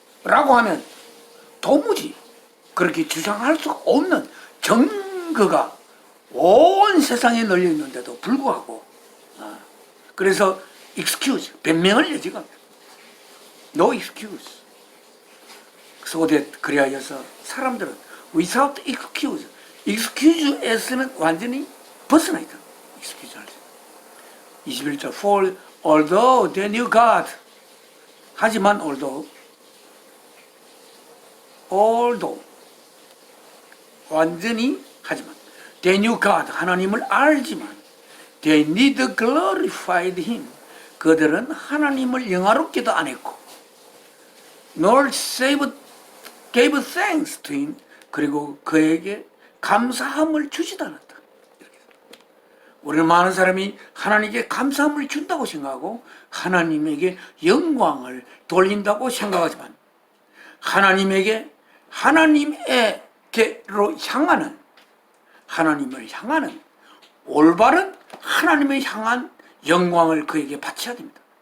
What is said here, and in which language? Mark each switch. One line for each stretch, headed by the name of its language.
Korean: 라고 하면 도무지 그렇게 주장할 수가 없는 증거가 온 세상에 널려 있는데도 불구하고, 그래서 excuse, 변명을 여지가 없다.
English: No excuse. so that,
Korean: 그리하여서 사람들은
English: without excuse,
Korean: excuse에서는 완전히 벗어나 있다. excuse 할 때.
English: 21절 for although they knew God,
Korean: 하지만
English: although 완전히, 하지만 they knew God,
Korean: 하나님을 알지만
English: they neither glorified him,
Korean: 그들은 하나님을 영화롭게도 안 했고
English: nor gave thanks to him,
Korean: 그리고 그에게 감사함을 주지도 않았다. 우리는 많은 사람이 하나님께 감사함을 준다고 생각하고 하나님에게 영광을 돌린다고 생각하지만 하나님에게 하나님에게로 향하는 하나님을 향하는 올바른 하나님을 향한 영광을 그에게 바쳐야 됩니다.